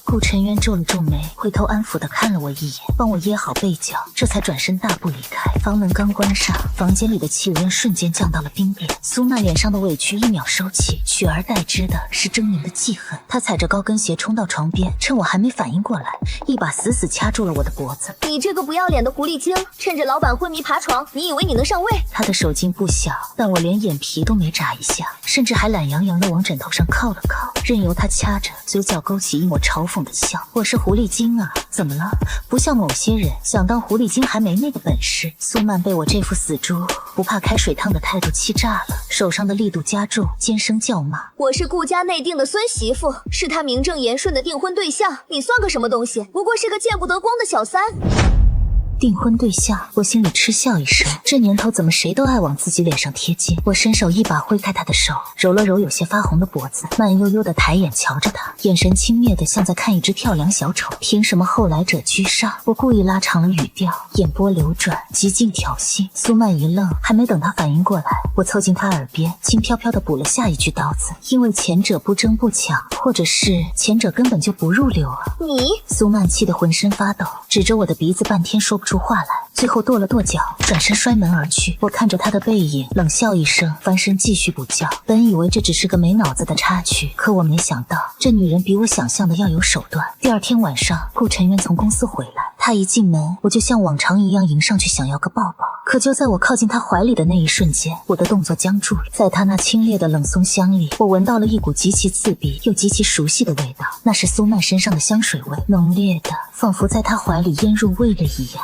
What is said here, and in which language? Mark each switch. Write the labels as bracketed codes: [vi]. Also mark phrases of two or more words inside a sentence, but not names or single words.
[zh] 顧晨淵皺了皺眉，回頭安撫地看了我一眼，幫我掖好被角，這才轉身大步離開。房門剛關上，房間裡的氣溫瞬間降到了冰點。蘇曼臉上的委屈一秒收起，取而代之的是猙獰的記恨。她踩着高跟鞋衝到床邊，趁我還沒反應過來，一把死死掐住了我的脖子。你這個不要臉的狐狸精，趁着老闆昏迷爬床，你以為你能上位？她的手勁不小，但我連眼皮都沒眨一下，甚至還懶洋洋地往枕頭上靠了靠，任由她掐着，嘴角勾起一抹嘲諷的笑。我是狐狸精啊，怎麼了？不像某些人想當狐狸精還沒那個本事。蘇曼被我這副死豬不怕開水燙的態度氣炸了，手上的力度加重，尖聲叫罵： 我是顧家內定的孫媳婦，是他名正言順的訂婚對象，你算個什麼東西？不過是個見不得光的小三。訂婚對象，我心裡嗤笑一聲，這年頭怎麼誰都愛往自己臉上貼金。我伸手一把揮開他的手，揉了揉有些發紅的脖子，慢悠悠的抬眼瞧着他，眼神輕蔑的像在看一隻跳梁小丑。憑什麼後來者居上？我故意拉長了語調，眼波流轉，極盡挑釁。蘇曼一愣，還沒等他反應過來，我湊近他耳邊，輕飄飄的補了下一句刀子。因為前者不爭不搶，或者是前者根本就不入流啊！你！蘇曼氣得渾身發抖，指着我的鼻子半天說不出話來，最後跺了跺腳，轉身摔門而去。我看着他的背影，冷笑一聲，翻身繼續補覺。本以為這只是個沒腦子的插曲，可我沒想到，這女人比我想象的要有手段。第二天晚上，顧晨淵從公司回來，他一進門，我就像往常一樣迎上去想要個抱抱。可就在我靠近他懷裡的那一瞬間，我的動作僵住了。在他那清冽的冷松香裡，我聞到了一股極其刺鼻又極其熟悉的味道，那是蘇曼身上的香水味，濃烈的，仿佛在他懷裡醃入味了一樣。